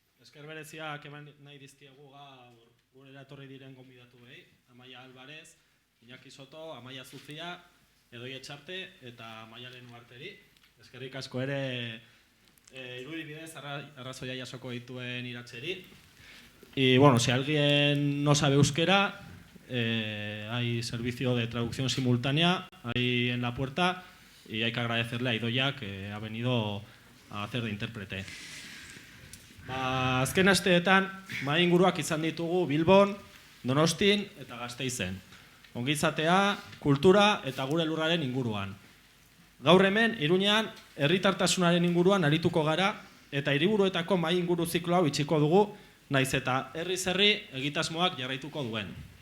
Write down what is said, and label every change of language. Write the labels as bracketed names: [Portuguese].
[Basque] Esker bereziak eman nahi dizkiegu gaur gurera etorri diren gonbidatuei, Amaia Alvarez, Iñaki Soto, Amaia Zuzia, Edoi Etxarte eta Maialen Uarteri. Eskerrik asko ere irudibidez arrazoia jasoko dituen iratzeri. [Spanish] Y bueno, si alguien no sabe euskera, hay servicio de traducción simultánea ahí en la puerta y hay que agradecerle a Idoia que ha venido a hacer de intérprete. [Basque] Azken asteetan, mahai inguruak izan ditugu Bilbon, Donostin eta Gasteizen. Ongizatea, kultura eta gure lurraren inguruan. Gaur hemen, Iruñean, herritartasunaren inguruan arituko gara eta hiriburuetako mahai inguru ziklo hau itxiko dugu, naiz eta herri-herri egitasmoak jarraituko duen.